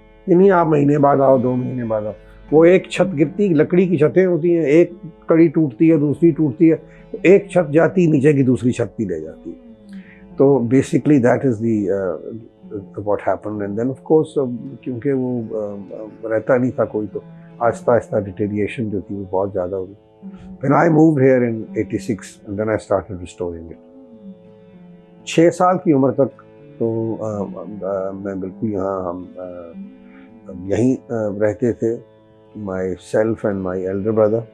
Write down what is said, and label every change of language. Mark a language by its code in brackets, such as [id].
[ur] یہ نہیں آپ مہینے بعد آؤ, 2 مہینے بعد آؤ. وہ ایک چھت گرتی, لکڑی کی چھتیں ہوتی ہیں, ایک کڑی ٹوٹتی ہے, دوسری ٹوٹتی ہے, ایک چھت جاتی نیچے کی, دوسری چھت بھی لے جاتی ہے. [en] تو basically that is the what happened. And then of course [ur] کیونکہ وہ رہتا نہیں تھا کوئی, تو آہستہ آہستہ ڈیٹیریشن جو تھی وہ بہت زیادہ ہوئی. [en] When I moved here in 86, and then I started restoring it. [ur] 6 سال کی عمر تک تو میں بالکل یہاں, ہم یہیں رہتے تھے, [en] Myself and my elder brother.